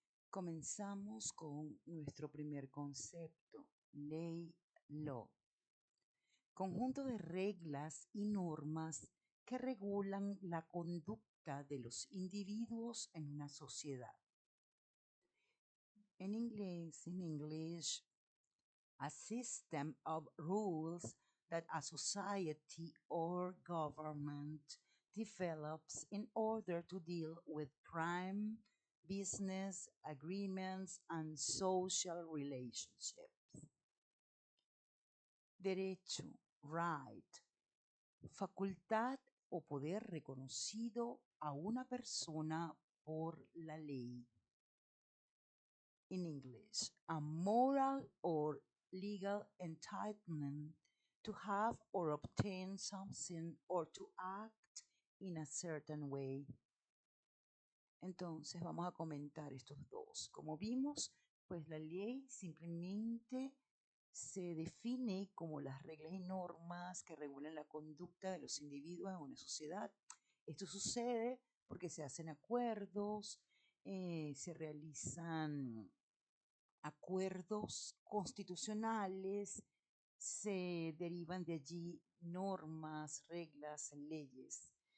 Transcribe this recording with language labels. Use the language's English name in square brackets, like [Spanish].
[Spanish] Comenzamos con nuestro primer concepto, ley, law. Conjunto de reglas y normas que regulan la conducta de los individuos en una sociedad. En inglés, [English] in English, a system of rules that a society or government develops in order to deal with crime, business, agreements, and social relationships. [Spanish] Derecho, right, facultad o poder reconocido a una persona por la ley. [English] In English, a moral or legal entitlement to have or obtain something or to act in a certain way. [Spanish] Entonces vamos a comentar estos dos. Como vimos, pues la ley simplemente se define como las reglas y normas que regulan la conducta de los individuos en una sociedad. Esto sucede porque se hacen acuerdos, se realizan acuerdos constitucionales, se derivan de allí normas, reglas, leyes.